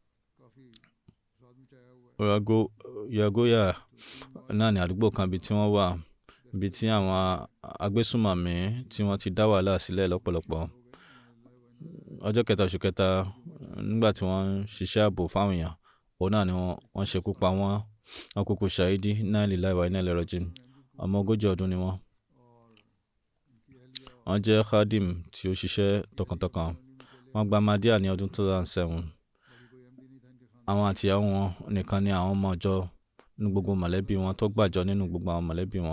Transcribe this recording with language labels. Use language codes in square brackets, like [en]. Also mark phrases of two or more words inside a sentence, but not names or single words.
[yo] Yagoya náà ní àdúgbò kan bí tí wọ́n wà, bí tí àwọn agbésùnmọ̀mí tí wọ́n ti dá wàhálà sílẹ̀ lọ́pọ̀lọpọ̀. Ọjọ́ 7 oṣù 3 nígbà tí wọ́n ń ṣiṣẹ́ ààbò fáwọn èèyàn, òun náà ni wọ́n ṣekú pa wọ́n. Wọ́n kúkú ṣàhídì. [ar] إنا لله وإنا إليه راجعون. [yo] Ọmọ 40 ọdún ni wọ́n. Wọ́n jẹ́ khadim tí ó ṣiṣẹ́ tọkàntọkàn. Wọ́n gba Ahmadiyya ní ọdún 2007. Àwọn àtìyàwó wọn nìkan ni àwọn ọmọ ọjọ́ nínú gbogbo mọ̀lẹ́bí wọn tó gbàjọ nínú gbogbo àwọn mọ̀lẹ́bí wọn.